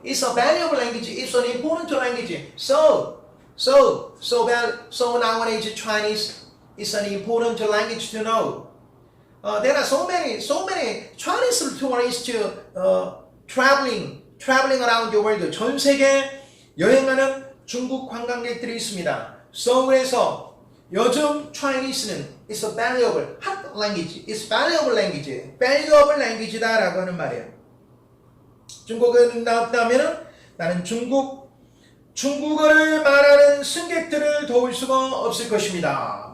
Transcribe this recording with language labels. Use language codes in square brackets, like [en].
[en] It's a valuable language. It's an important language. So nowadays Chinese is an important language to know. There are so many Chinese tourists traveling around the world. [ko] 전 세계 여행하는 중국 관광객들이 있습니다. 그래서 요즘 [en] Chinese는 is a valuable hot language. It's valuable language [ko] 다라고 하는 말이에요. 중국어는 나왔다면은 나는 중국어를 말하는 승객들을 도울 수가 없을 것입니다.